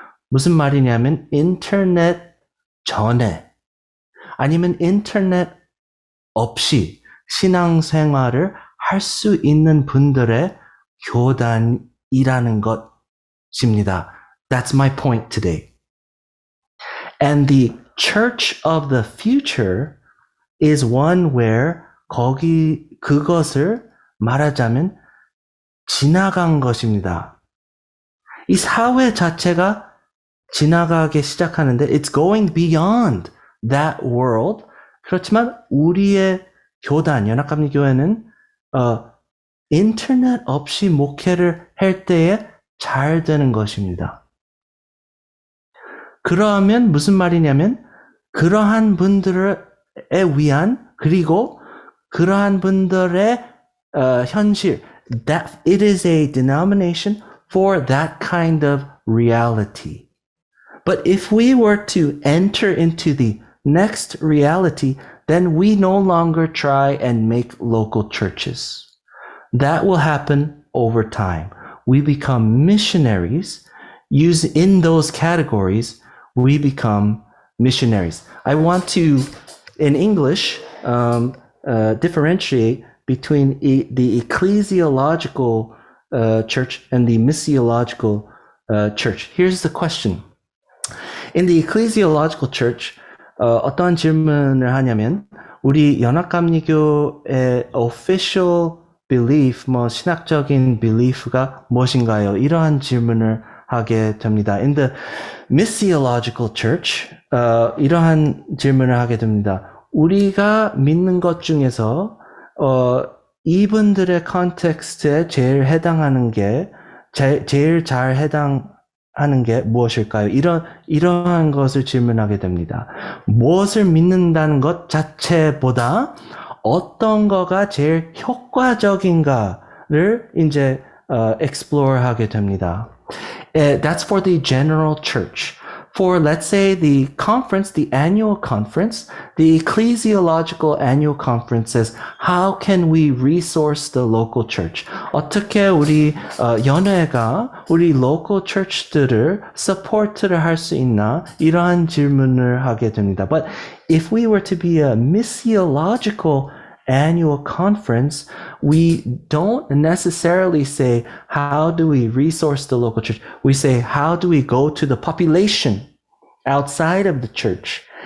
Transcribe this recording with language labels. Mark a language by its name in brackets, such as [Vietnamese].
[Korean] 무슨 말이냐면 인터넷 전에 아니면 인터넷 없이 신앙생활을 할 수 있는 분들의 교단이라는 것입니다. [English] That's my point today. And the church of the future is one where [Korean] 그것을 말하자면 지나간 것입니다. 이 사회 자체가 지나가기 시작하는데 [English] it's going beyond that world. [Korean] 그렇지만 우리의 교단, 연합감리교회는 인터넷 없이 목회를 할 때에 잘 되는 것입니다. 그러면 무슨 말이냐면 그러한 분들에 위한 그리고 그러한 분들의 현실 [English] that it is a denomination for that kind of reality. But if we were to enter into the next reality, then we no longer try and make local churches. That will happen over time. We become missionaries. In those categories, we become missionaries. I want to, in English, differentiate between the ecclesiological church and the missiological church. Here's the question. In the ecclesiological church, [Korean] 어떤 질문을 하냐면 우리 연합감리교의 official belief, 신학적인 belief가 무엇인가요? 이러한 질문을 하게 됩니다. [English] In the missiological church, [Korean] 이러한 질문을 하게 됩니다. 우리가 믿는 것 중에서 이분들의 컨텍스트에 제일 해당하는 게 제일 잘 해당하는 게 무엇일까요? 이러한 것을 질문하게 됩니다. 무엇을 믿는다는 것 자체보다 어떤 거가 제일 효과적인가를 이제 explore 하게 됩니다. [English] That's for the general church. For, let's say, the conference, the annual conference, the ecclesiological annual conference says, how can we resource the local church? [Korean] 어떻게 우리 연회가 우리 local church들을 support를 할 수 있나? 이러한 질문을 하게 됩니다. [English] But if we were to be a missiological annual conference, we don't necessarily say, how do we resource the local church? We say, how do we go to the population outside of the church?